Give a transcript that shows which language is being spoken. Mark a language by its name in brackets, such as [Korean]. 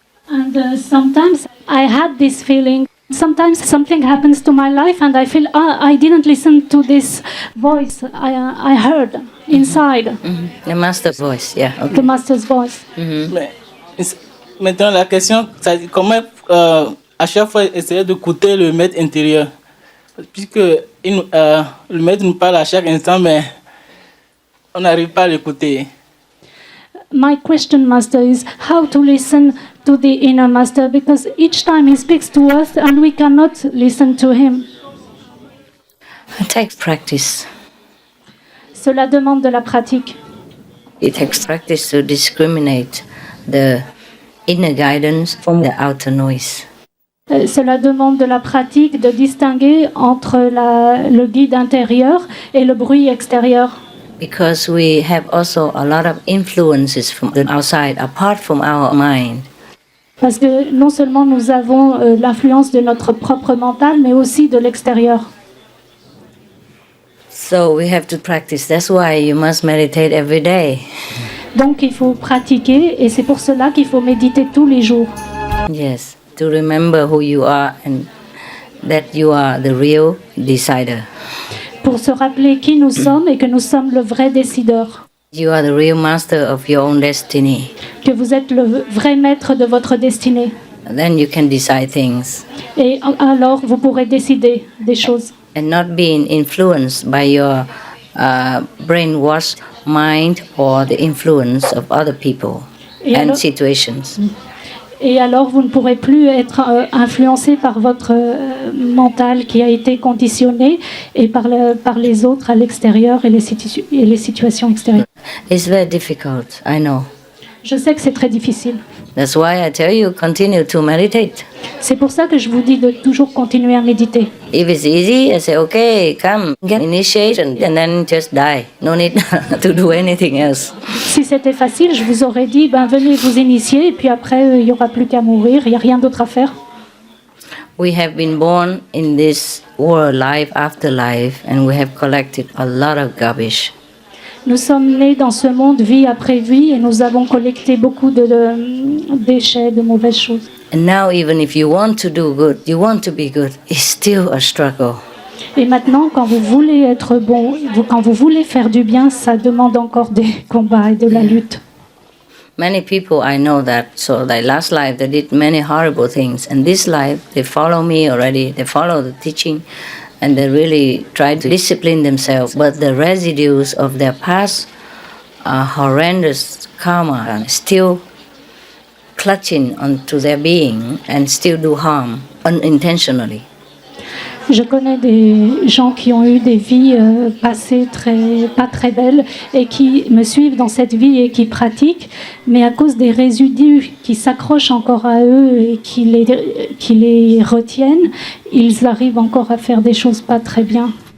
[English] And sometimes I had this feeling. Sometimes something happens to my life and I feel, I didn't listen to this voice I heard inside. The master's voice, yeah. Okay. The master's voice. [French] Mais, maintenant, la question, c'est comment à chaque fois essayer d'écouter le maître intérieur, puisque le maître nous parle à chaque instant, mais on n'arrive pas à l'écouter. [English] My question, Master, is how to listen to the inner master, because each time he speaks to us and we cannot listen to him. It takes practice. [French] Cela demande de la pratique. [English] It takes practice to discriminate the inner guidance from the outer noise. [French] Cela demande de la pratique de distinguer entre le guide intérieur et le bruit extérieur. [English] Because we have also a lot of influences from the outside, apart from our mind. [French] Parce que non seulement nous avons l'influence de notre propre mental, mais aussi de l'extérieur. [English] So we have to practice. That's why you must meditate every day. [French] Donc il faut pratiquer et c'est pour cela qu'il faut méditer tous les jours. [English] Yes, to remember who you are and that you are the real decider. [French] Pour se rappeler qui nous sommes et que nous sommes le vrai décideur. [English] You are the real master of your own destiny. [French] Que vous êtes le vrai maître de votre destinée. [English] And then you can decide things. [French] Et alors vous pourrez décider des choses. [English] And not being influenced by your brainwashed mind or the influence of other people and situations. [French] Et alors vous ne pourrez plus être influencé par votre mental qui a été conditionné et par les autres à l'extérieur et les situations extérieures. [English] It's very difficult, I know. [French] Je sais que c'est très difficile. [English] That's why I tell you, continue to meditate. [French] C'est pour ça que je vous dis de toujours continuer à méditer. [English] If it's easy, I say, okay, come, get initiation, and then just die. No need to do anything else. [French] Si c'était facile, je vous aurais dit, venez vous initier, et puis après, il n'y aura plus qu'à mourir, il n'y a rien d'autre à faire. [English] We have been born in this world, life after life, and we have collected a lot of garbage. [French] Nous sommes nés dans ce monde vie après vie et nous avons collecté beaucoup de déchets, de mauvaises choses. [English] And now even if you want to do good, you want to be good, it's still a struggle. [French] Et maintenant, quand vous voulez être bon, quand vous voulez faire du bien, ça demande encore des combats et de la lutte. [English] Many people I know that, so their last life they did many horrible things, and this life they follow me already, they follow the teaching, and they really try to discipline themselves. But the residues of their past horrendous karma still clutching onto their being and still do harm unintentionally. [French] Je connais des gens qui ont eu des vies passées pas très belles et qui me suivent dans cette vie et qui pratiquent, mais à cause des résidus qui s'accrochent encore à eux et qui les retiennent, ils arrivent encore à faire des choses pas très bien.